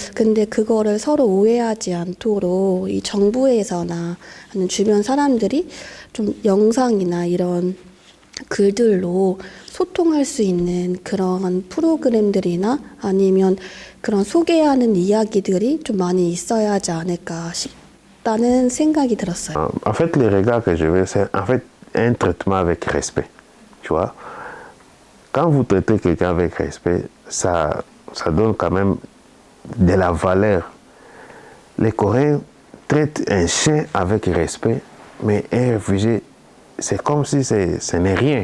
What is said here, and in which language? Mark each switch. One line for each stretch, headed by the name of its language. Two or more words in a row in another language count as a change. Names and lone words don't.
Korean: 근데 그거를 서로 오해하지 않도록 이 정부에서나 아니면 주변 사람들이 좀 영상이나 이런 글들로 소통할 수 있는 그런 프로그램들이나 아니면 그런 소개하는 이야기들이 좀 많이 있어야 하지 않을까 싶다는 생각이 들었어요.
French: En fait, les regards que je veux, c'est en fait un traitement avec respect. tu vois. Quand vous traitez quelqu'un avec respect, ça donne quand même de la valeur. Les Coréens traitent un chien avec respect, mais un réfugié, c'est comme si ce n'est rien.